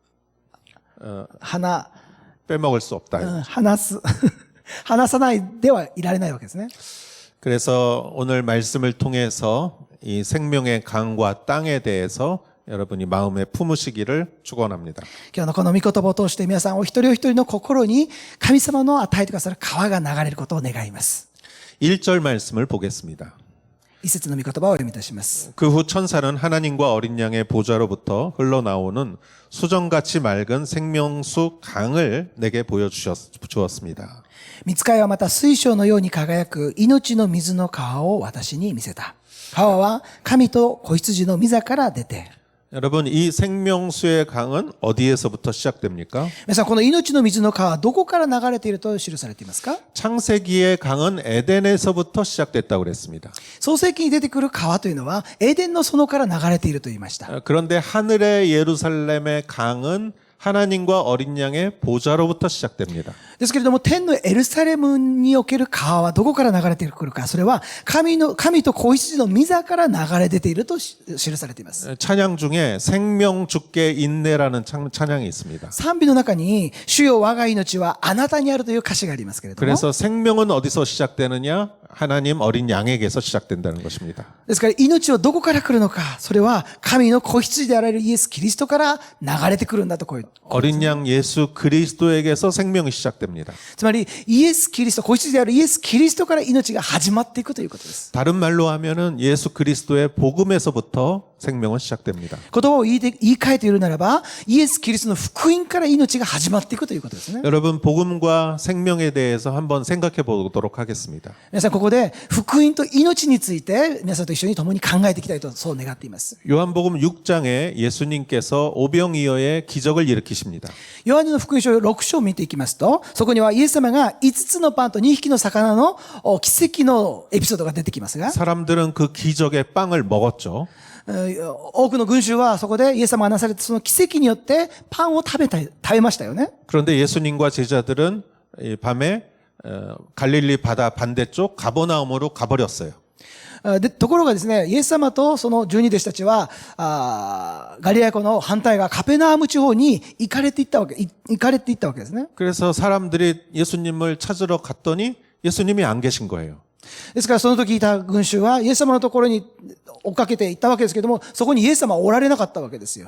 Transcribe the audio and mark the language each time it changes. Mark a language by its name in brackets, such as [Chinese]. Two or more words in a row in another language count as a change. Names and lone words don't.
[Korean] 빼먹을 수 없다. [Japanese] 話さないではいられないわけですね。 [Korean] 그래서 오늘 말씀을 통해서 이 생명의 강과 땅에 대해서 여러분이 마음에 품으시기를 축원합니다. [Japanese] 今日のこの御言葉を通して皆さんお一人お一人の心に神様の与えてくださる川が流れることを願います。 [Korean] 1절 말씀을 보겠습니다. [Japanese] 一節の御言葉をお読みいたします。 [Korean] 그 후 천사는 하나님과 어린 양의 보좌로부터 흘러나오는 수정같이 맑은 생명수 강을 내게 보여주었습니다. [Japanese] 御使いはまた水晶のように輝く命の水の川を私に見せた。川は神と子羊の御座から出て。 [Korean] 여러분 이 생명수의 강은 어디에서부터 시작됩니까? [Japanese] 皆さんこの命の水の川はどこから流れていると記されていますか？ [Korean] 창세기의 강은 에덴에서부터 시작됐다고 그랬습니다. [Japanese] 創世記に出てくる川というのはエデンの園から流れていると言いました。 [Korean] 그런데 하늘의 예루살렘의 강은 하나님과 어린 양의 보좌로부터 시작됩니다. [Japanese] ですけれども天のエルサレムにおける川はどこから流れてくるか、それは神と子羊の御座から流れ出ていると記されています。 [Korean] 찬양 중에 생명 주께 인내라는 찬양이 있습니다. [Japanese] 賛美の中に主よ我が命はあなたにあるという歌詞がありますけれども、 [Korean] 그래서 생명은 어디서 시작되느냐? 하나님 어린 양에게서 시작된다는 것입니다. [Japanese] ですから命はどこから来るのか、それは神の子羊であられるイエス・キリストから流れてくるんだとこういう。 [Korean] 어린 양 예수 그리스도에게서 생명이 시작됩니다. [Japanese] つまりイエス・キリスト、子羊であるイエス・キリストから命が始まっていくということです。 [Korean] 다른 말로 하면은 예수 그리스도의 복음에서부터 생명은 시작됩니다. [Japanese] 言葉を言い換えているならば、イエス・キリストの福音から命が始まっていくということですね。 [Korean] 여러분 복음과 생명에 대해서 한번 생각해 보도록 하겠습니다. [Japanese] 皆さんここで福音と命について皆さんと一緒に共に考えていきたいとそう願っています。 [Korean] 요한복음 6장에 예수님께서 오병이어의 기적을 일으키십니다. [Japanese] ヨハネの福音書6章を見ていきますと、そこにはイエス様が5つのパンと2匹の魚の奇跡のエピソードが出てきますが、 [Korean] 사람들은 그 기적의 빵을 먹었죠. [Japanese] 多くの群衆はそこでイエス様がなされたその奇跡によってパンを食べましたよね。 [Korean] 그런데 예수님과 제자들은 이 밤에 갈릴리 바다 반대쪽 가버나움으로 가버렸어요. [Japanese] でところがですね、イエス様とその12弟子たちは、ガリラヤ湖の反対側、カペナーム地方に行かれていったわけですね。 [Korean] 그래서 사람들이 예수님을 찾으러 갔더니 예수님이 안 계신 거예요. [Japanese] ですからその時いた群衆はイエス様のところに追っかけて行ったわけですけども、そこにイエス様はおられなかったわけですよ。